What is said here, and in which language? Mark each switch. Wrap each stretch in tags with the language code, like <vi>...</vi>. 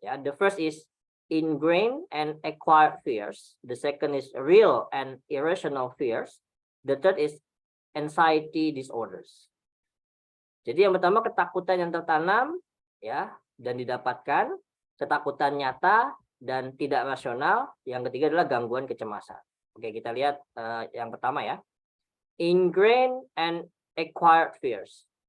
<en>Ya, the first is ingrained and acquired fears. The second is real and irrational fears. The third is anxiety disorders.</en> <id>Jadi yang pertama ketakutan yang tertanam ya dan didapatkan, ketakutan nyata dan tidak rasional. Yang ketiga adalah gangguan kecemasan. Oke, kita lihat yang pertama ya.</id> <en>Ingrained and acquired fears.</en>